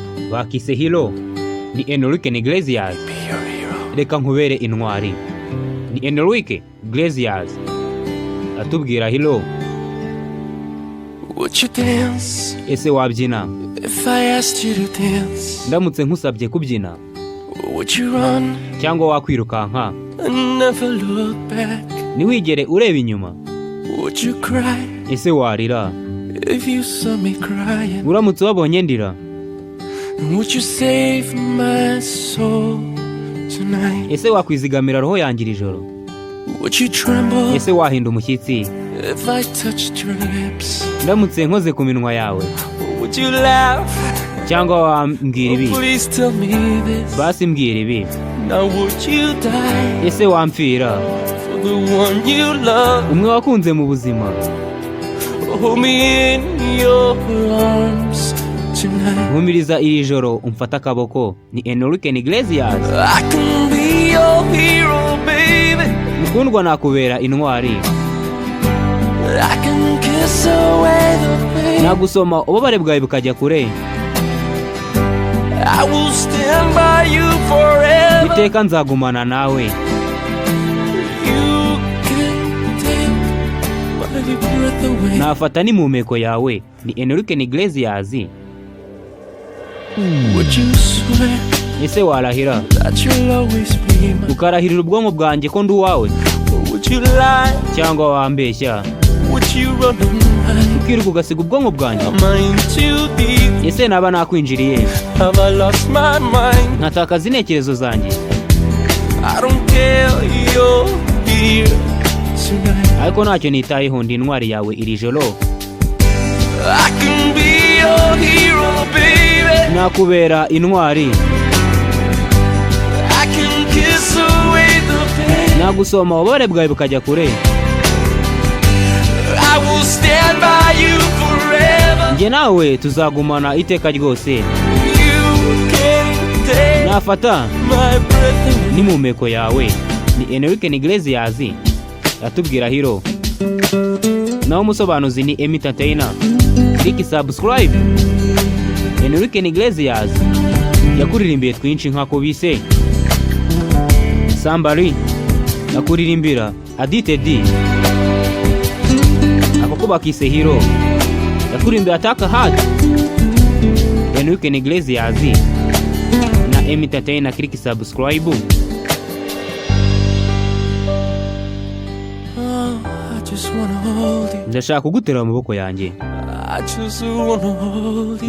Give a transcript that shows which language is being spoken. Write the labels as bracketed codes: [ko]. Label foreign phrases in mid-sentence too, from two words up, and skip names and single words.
[rw] Bakise Hero. Ni Enrique Iglesias. [en] Be your hero. [rw] Reka nkubere intwari. Ni Enrique Iglesias. Atubwira Hero. [en] Would you dance [rw] Ese wabyina? [en] if I asked you to dance? [rw] Ndamutse nkusabye kubyina. [en] Would you run [rw] Cyangwa wakwirukanka? [en] and never look back? [rw] Ntiwigere ureba inyuma. [en] Would you cry [rw] Ese warira? [en] if you saw me crying? [rw] Uramutse wabonye ndira? [en] Would you save my soul tonight? [rw] Ese wakwizigamira roho yanjye iri joro? [en] Would you tremble [rw] Ese wahinda umushyitsi? [en] if I touched your lips? [rw] Ndamutse nkoze ku minwa yawe? [en] Would you laugh? [rw] Cyangwa wambwira ibi? [en] Oh, please tell me this. [rw] Basi mbwira ibi. [en] Now would you die [rw] Ese wampfira? [en] for the one you love? [rw] Umwe wakunze mu buzima. [en] Hold me in your arms tonight. [rw] Nkumiriza iri joro umfata akaboko. Ni Enrique Iglesias. [en] I can be your hero, baby. [rw] Mukundwa, nakubera intwari. [en] I can kiss away the pain. [rw] Nagusoma ububabare bwawe bukajya kure. [en] I will stand by you forever. [rw] Iteka nzagumana nawe. [en] You can take my breath away. [rw] Nafata n'impumeko yawe. Ni Enrique Iglesias. [en] Would you swear [rw] Ese warahira? [en] that you'll always be mine? [rw] Ukarahirira ubwonko bwanjye ko ndi uwawe? [en] Would you lie [rw] Cyangwa wambeshya? [en] would you run and hide? [rw] Ukiruka ugasiga ubwonko bwanjye? [en] Am I in too deep? [rw] Ese naba nakwinjiriye? [en] Have I lost my mind? [rw] Nkatakaza intekerezo zanjye? [en] I don't care, you're here tonight. [rw] Ariko ntacyo nitayeho, ndi intwari yawe iri joro. [en] I can be your hero, baby. [rw] Nakubera intwari. [en] I can kiss away the pain. [rw] Nagusoma ububabare bwawe bukajya kure. [en] I will stand by you forever. [rw] Njye nawe tuzagumana iteka ryose. [en] You can take Nafata my breath away. [rw] n'impumeko yawe. Ni Enrique Iglesias atubwira hero. Naho umusobanuzi ni Emmy Entertainer. [en] Click subscribe. [rw] Enrique Iglesias yakuririmbiye twinshi nka Kubise, Somebody, yakuririmbira Addicted. Ako ko bakise hero. Yakuririmbira Attack Heart. Enrique Iglesias na Emmy Entertainer, [en] click subscribe. Oh, I just wanna hold you. [rw] Ndashaka kugutera mu maboko yanjye. [en] I just wanna hold you.